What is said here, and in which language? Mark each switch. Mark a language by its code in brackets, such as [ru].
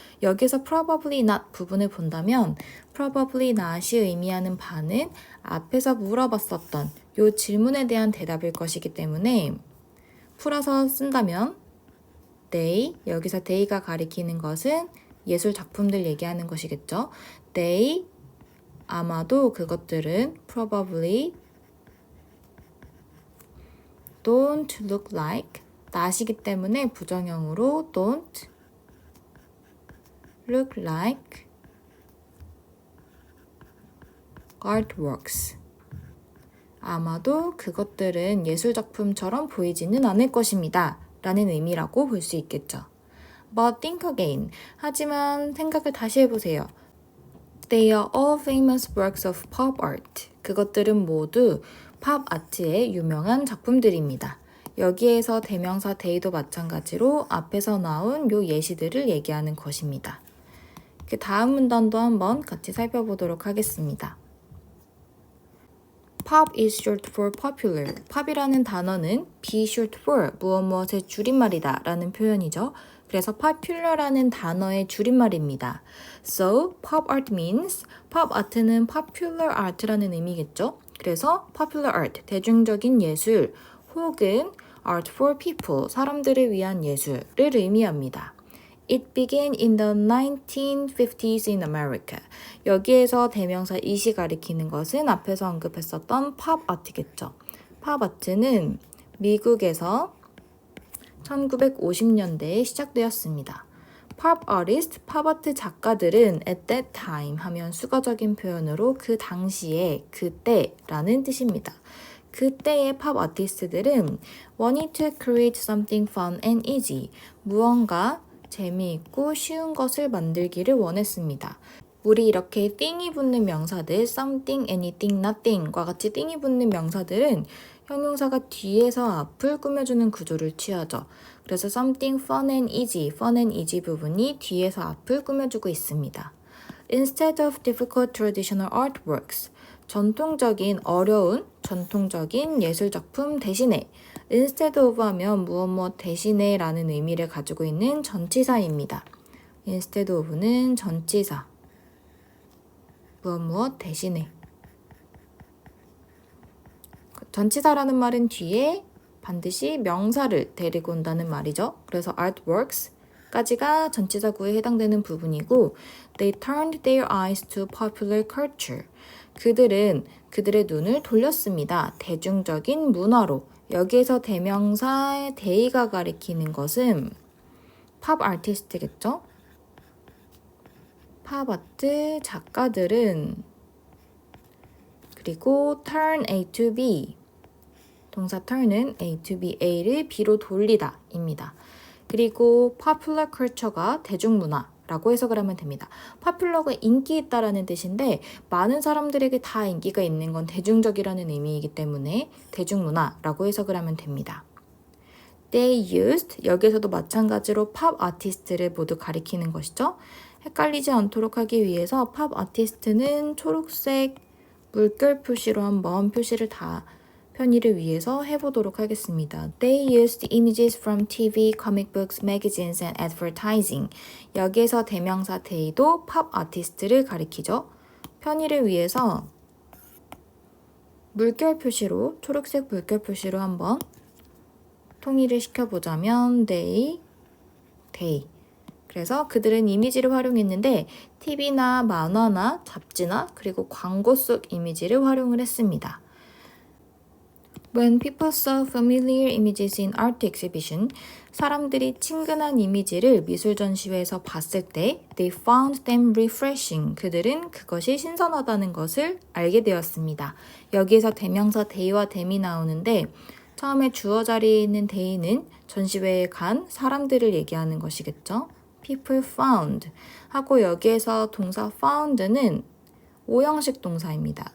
[ko] 여기서 [en] probably not [ko] 부분을 본다면 probably not이 의미하는 바는 앞에서 물어봤었던 이 질문에 대한 대답일 것이기 때문에 풀어서 쓴다면 they, 여기서 they가 가리키는 것은 예술 작품들 얘기하는 것이겠죠. [en] they, [ko] 아마도 그것들은 [en] probably don't look like, not이기 때문에 부정형으로 don't look like artworks. [ko] 아마도 그것들은 예술작품처럼 보이지는 않을 것입니다. 라는 의미라고 볼 수 있겠죠. [en] But think again. [ko] 하지만 생각을 다시 해보세요. [en] They are all famous works of pop art. [ko] 그것들은 모두 팝 아트의 유명한 작품들입니다. 여기에서 대명사 they도 마찬가지로 앞에서 나온 요 예시들을 얘기하는 것입니다. 그 다음 문단도 한번 같이 살펴보도록 하겠습니다. [en] Pop is short for popular. [ko] pop이라는 단어는 [en] be short for [ko] 무엇무엇의 줄임말이다 라는 표현이죠. 그래서 popular라는 단어의 줄임말입니다. [en] So, pop art means pop art는 popular art [ko] 라는 의미겠죠. 그래서 popular art, 대중적인 예술 혹은 [en] art for people, [ko] 사람들을 위한 예술을 의미합니다. [en] It began in the 1950s in America. [ko] 여기에서 대명사 it이 가리키는 것은 앞에서 언급했었던 팝 아트겠죠. 팝 아트는 미국에서 1950년대에 시작되었습니다. 팝 아티스트, 팝 아트 작가들은 [en] at that time [ko] 하면 수거적인 표현으로 그 당시에, 그때라는 뜻입니다. 그때의 팝 아티스트들은 [en] wanted to create something fun and easy. [ko] 무언가 재미있고 쉬운 것을 만들기를 원했습니다. 우리 이렇게 띵이 붙는 명사들 something, anything, nothing과 같이 띵이 붙는 명사들은 형용사가 뒤에서 앞을 꾸며주는 구조를 취하죠. 그래서 [en] something fun and easy [ko] 부분이 뒤에서 앞을 꾸며주고 있습니다. [en] Instead of difficult traditional artworks, [ko] 전통적인 어려운 전통적인 예술작품 대신에 [en] instead of [ko] 하면 무엇 대신에 라는 의미를 가지고 있는 전치사입니다. [en] instead of [ko] 는 전치사 무엇 대신에 전치사라는 말은 뒤에 반드시 명사를 데리고 온다는 말이죠. 그래서 artworks, 까지가 전치사 구에 해당되는 부분이고 [en] They turned their eyes to popular culture. [ko] 그들은 그들의 눈을 돌렸습니다. 대중적인 문화로. 여기에서 대명사의 they가 가리키는 것은 팝 아티스트겠죠? 팝 아트 작가들은 그리고 [en] turn A to B [ko] 동사 turn은 A to B, A를 B로 돌리다 입니다. 그리고 popular culture가 대중문화라고 해석을 하면 됩니다. popular가 인기 있다라는 뜻인데 많은 사람들에게 다 인기가 있는 건 대중적이라는 의미이기 때문에 대중문화라고 해석을 하면 됩니다. They used, 여기서도 마찬가지로 팝 아티스트를 모두 가리키는 것이죠. 헷갈리지 않도록 하기 위해서 팝 아티스트는 초록색 물결 표시로 한번 표시를 다 편의를 위해서 해보도록 하겠습니다. [en] They used images from TV, comic books, magazines, and advertising. [ko] 여기에서 대명사 they도 팝 아티스트를 가리키죠. 편의를 위해서 물결 표시로, 초록색 물결 표시로 한번 통일을 시켜보자면 they. 그래서 그들은 이미지를 활용했는데 TV나 만화나 잡지나 그리고 광고 속 이미지를 활용을 했습니다. [en] When people saw familiar images in art exhibition, [ko] 사람들이 친근한 이미지를 미술 전시회에서 봤을 때 [en] they found them refreshing. [ko] 그들은 그것이 신선하다는 것을 알게 되었습니다. 여기에서 대명사 they와 them이 나오는데 처음에 주어 자리에 있는 they는 전시회에 간 사람들을 얘기하는 것이겠죠. [en] People found [ko] 하고 여기에서 동사 found는 오형식 동사입니다.